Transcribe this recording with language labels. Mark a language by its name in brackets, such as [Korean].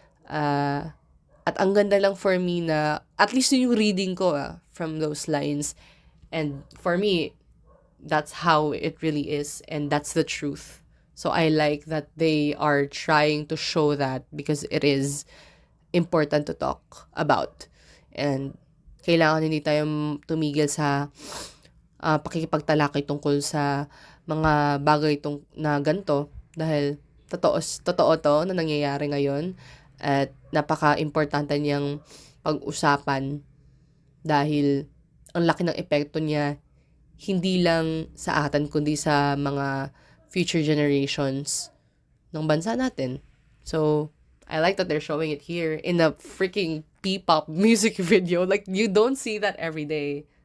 [Filipino] At ang ganda lang [English] for me na, at least yung reading ko from those lines, and for me, that's how it really is, and that's the truth. So I like that they are trying to show that, because it is important to talk about. [Filipino] And kailangan hindi tayo tumigil sa pakikipagtalakay tungkol sa mga bagay na ganito, dahil totoo to na nangyayari ngayon, at napaka-importante niyang pag-usapan, dahil ang laki ng epekto niya hindi lang sa atin kundi sa mga future generations ng bansa natin. [English] So I like that they're showing it here in a freaking P-pop music video. Like, you don't see that every day.